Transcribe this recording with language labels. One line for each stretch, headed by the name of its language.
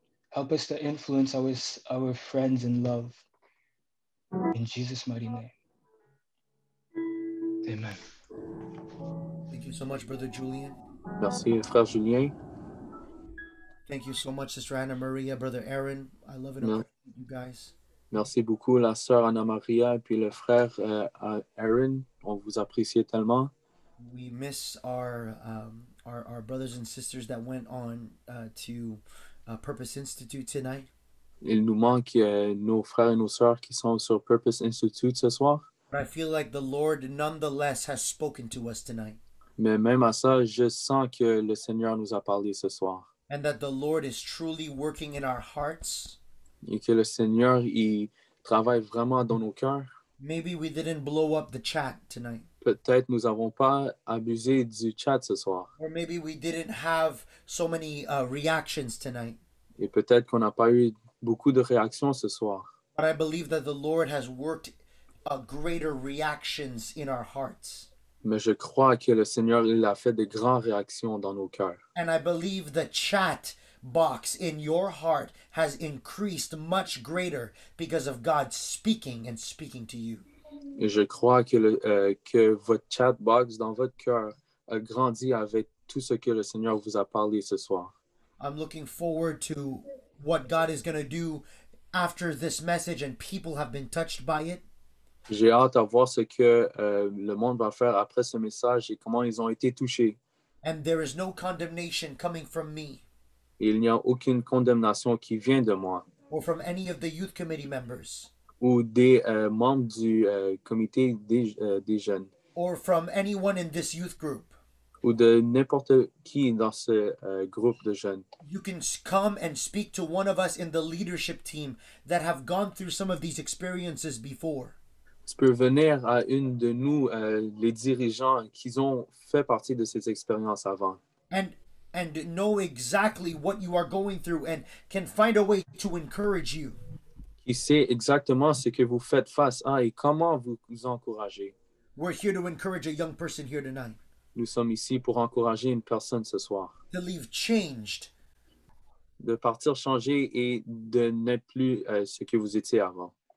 English: Help us to influence our friends in love. In Jesus' mighty name. Amen. Thank you so much, Brother Julian.
French: Merci, frère Julien.
English: Thank you so much, Sister Anna Maria, Brother Aaron. I love and appreciate you guys.
French: Merci beaucoup, la sœur Anna Maria et puis le frère Aaron. On vous apprécie tellement.
English: We miss our brothers and sisters that went on to Purpose Institute tonight.
French: Il nous manque nos frères et nos sœurs qui sont sur Purpose Institute ce soir.
English: But I feel like the Lord nonetheless has spoken to us tonight.
French: Mais même à ça, je sens que le Seigneur nous a parlé ce soir.
English: And that the Lord is truly working in our hearts.
French: Et que le Seigneur, il travaille vraiment dans nos cœurs.
English: Maybe we didn't blow up the chat tonight.
French: Peut-être nous n'avons pas abusé du chat ce soir.
English: Or maybe we didn't have so many reactions tonight.
French: Et peut-être qu'on n'a pas eu beaucoup de réactions ce soir.
English: But I believe that the Lord has worked greater reactions in our hearts.
French: Mais je crois que le Seigneur, il a fait de grandes réactions dans nos cœurs.
English: And I believe the chat box in your heart has increased much greater because of God speaking and speaking to you.
French: Et je crois que votre chat box dans votre cœur a grandi avec tout ce que le Seigneur vous a parlé ce soir.
English: I'm looking forward to what God is going to do after this message and people have been touched by it.
French: J'ai hâte à voir ce que le monde va faire après ce message et comment ils ont été touchés.
English: And there is no condemnation coming from me.
French: Et il n'y a aucune condamnation qui vient de moi.
English: Or from any of the youth committee members.
French: Ou des membres du comité des jeunes.
English: Or from anyone in this youth group.
French: Ou de n'importe qui dans ce groupe de jeunes.
English: You can come and speak to one of us in the leadership team that have gone through some of these experiences before.
French: Tu peux venir à une de nous, les dirigeants, qui ont fait partie de ces expériences avant.
English: And know exactly what you are going through and can find a way to encourage you.
French: Qui sait exactement ce que vous faites face à et comment vous encourager.
English: We're here to encourage a young person here tonight
French: Nous sommes ici pour encourager une personne ce soir,
English: to leave changed,
French: de partir changer et de n'être plus ce que vous étiez avant.